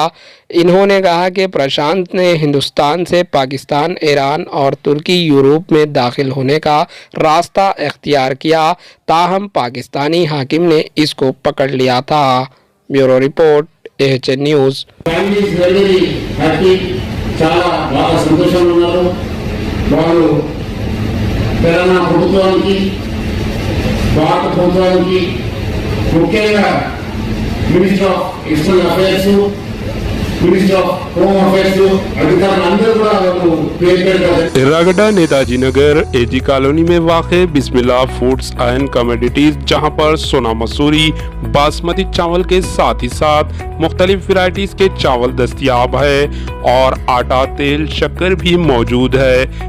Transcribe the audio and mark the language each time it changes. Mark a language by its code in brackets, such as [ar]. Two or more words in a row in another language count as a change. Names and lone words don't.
[ur] انہوں نے کہا کہ پرشانت نے ہندوستان سے پاکستان، ایران اور ترکی یورپ میں داخل ہونے کا راستہ اختیار کیا، تاہم پاکستانی حاکم نے اس کو پکڑ لیا تھا۔ بیورو رپورٹ AHN نیوز۔ [te] చాలా బాగా సంతోషంగా ఉన్నారు. వాళ్ళు తెలంగాణ ప్రభుత్వానికి, భారత ప్రభుత్వానికి, ముఖ్యంగా [en] Minister of External Affairs, Minister of Home Affairs [te] అధికారులందరూ కూడా వాళ్ళు పేరు పెట్టారు। [ur] ایرّاگڈا نیتاجی نگر AG کالونی میں واقع بسم اللہ فوڈز اینڈ کموڈیٹیز، جہاں پر سونا مسوری باسمتی چاول کے ساتھ ہی ساتھ مختلف ورائٹیز کے چاول دستیاب ہے اور آٹا، تیل، شکر بھی موجود ہے.